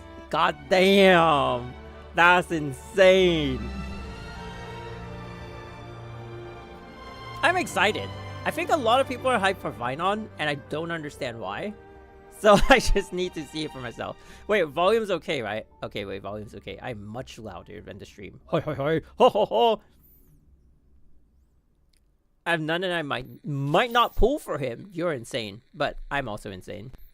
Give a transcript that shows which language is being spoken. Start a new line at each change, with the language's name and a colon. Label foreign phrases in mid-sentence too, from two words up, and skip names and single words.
English: God damn! That's insane! I'm excited. I think a lot of people are hyped for Phainon, and I don't understand why. So I just need to see it for myself. Wait, volume's okay, right? Okay, wait, volume's okay. I'm much louder than the stream. Hoi hoi hoi! Ho ho ho! I have none, and I might not pull for him. You're insane. But I'm also insane.